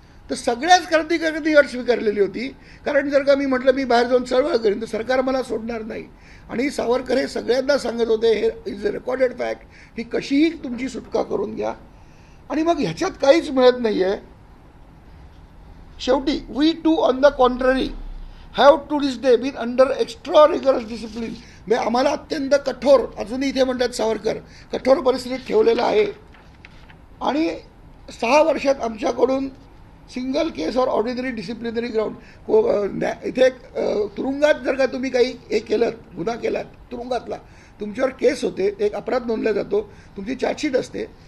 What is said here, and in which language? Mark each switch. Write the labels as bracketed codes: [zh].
[mr] तर सगळ्याच क्रांतिकारकांनी अट स्वीकारलेली होती. कारण जर का मी म्हटलं मी बाहेर जाऊन चळवळ करीन तर सरकार मला सोडणार नाही. आणि सावरकर हे सगळ्यांना सांगत होते, [en] हे is a recorded fact, [mr] ही कशीही तुमची सुटका करून घ्या. आणि मग ह्याच्यात काहीच मिळत नाही आहे. शेवटी [en] We too on the contrary have to this day been under extra rigorous discipline. [mr] म्हणजे आम्हाला अत्यंत कठोर, अजूनही इथे म्हणतात सावरकर, कठोर परिस्थितीत ठेवलेलं आहे. आणि 6 वर्षात आमच्याकडून [en] single case or ordinary disciplinary ground, [mr] इथे तुरुंगात जर का तुम्ही काही हे केलं, गुन्हा केलात तुरुंगातला, तुमच्यावर केस होते, एक अपराध नोंदला जातो, तुमची चार्जशीट असते.